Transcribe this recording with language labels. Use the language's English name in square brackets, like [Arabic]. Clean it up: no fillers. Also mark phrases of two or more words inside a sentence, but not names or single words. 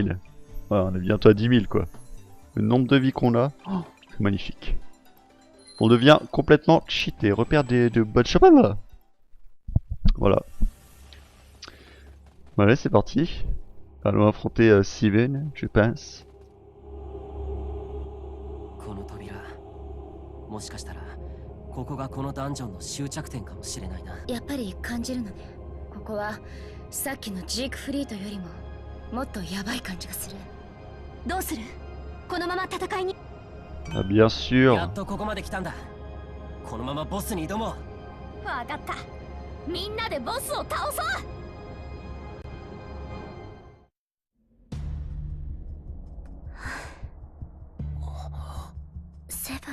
[French] Ouais, on est bientôt à 10 000 quoi. Le nombre de vies qu'on a, oh, c'est magnifique. On devient complètement cheaté. Repère de bonnes chapelles. Voilà. Voilà, c'est parti. Allons affronter Steven, je pense. [Japanese] この扉、もしかしたらここがこのダンジョンの終着点かもしれないな。やっぱり感じるのね。ここはさっきのジークフリートよりももっとヤバい感じがする。どうする？このまま戦いに。 [French] Ah, bien sûr. [Japanese] やっとここまで来たんだ。このままボスに挑もう。わかった。みんなでボスを倒そう。セブン。